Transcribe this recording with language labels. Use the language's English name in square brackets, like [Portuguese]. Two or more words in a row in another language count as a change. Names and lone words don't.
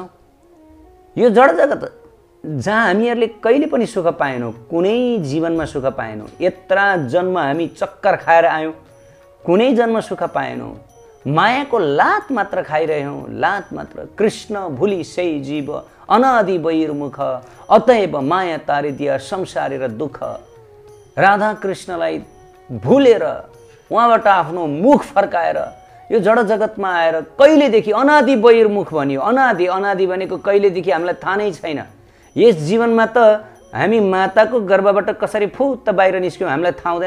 [Nepali] यो जड जगत जहाँ हामीहरूले कहिले पनि सुख पाएनौँ, कुनै जीवनमा सुख पाएनौँ, यत्रा जन्म हामी चक्कर खाएर आयौँ, कुनै जन्म सुख पाएनौँ, मायाको लात मात्र खाइरहेछौँ, लात मात्र। [Bangla] কৃষ্ণ ভুলি সহি জীব অনাদি বহির্মুখ, অতএব মায়া তারিদিয়া সংসারের দুঃখ। [Nepali] राधा कृष्णलाई भुलेर उहाँबाट आफ्नो मुख फर्काएर यो जड जगतमा आएर कहिलेदेखि अनादि बहिर्मुख भनियो। अनादि, अनादि भनेको कहिलेदेखि हामीलाई थाहा नै छैन। यस जीवनमा त हामी माताको गर्भबाट कसरी फुत्त बाहिर निस्क्यौँ हामीलाई थाहा हुँदैन।